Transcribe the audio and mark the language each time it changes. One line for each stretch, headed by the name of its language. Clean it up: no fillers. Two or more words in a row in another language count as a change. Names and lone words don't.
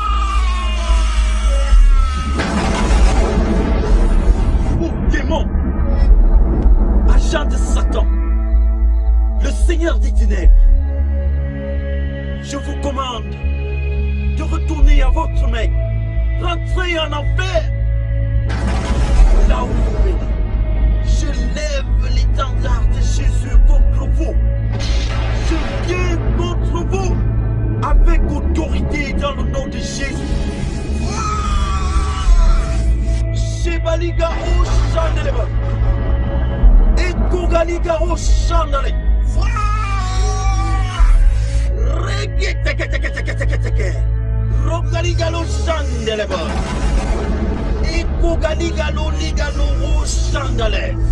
French: Démon, agent de Satan, le Seigneur des ténèbres, je vous commande de retourner à votre maître, rentrez en enfer. Là où vous venez, je lève l'étendard de Jésus contre vous. Je viens contre vous avec autorité dans le nom de Jésus. Shebaliga o Chandeleba. Et Kogaliga o Chandale. Reggae. Rogaliga lo Chandeleba. Et Kogaliga lo Ligalo o Chandale.